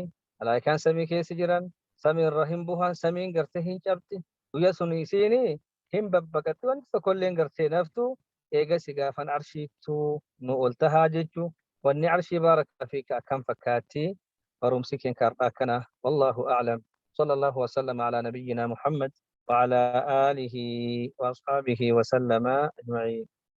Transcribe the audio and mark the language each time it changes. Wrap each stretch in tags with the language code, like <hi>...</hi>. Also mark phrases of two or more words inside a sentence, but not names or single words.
<om>malaayikaan samii keessa jiran samii irra hin buhan samiin gartee hin cabti guyya suni isiini hin babbaqatti wanti tokkolleen gartee naftu eegasi gaafan arshiittu nu ol tahaa jechuu wanni arshii baaraka fiika akkam fakkaatti barumsi keen kaardhaa kana</om> <ar>والله أعلم صلى الله وسلم على نبينا محمد وعلى آله وأصحابه وسلم أجمعين</ar>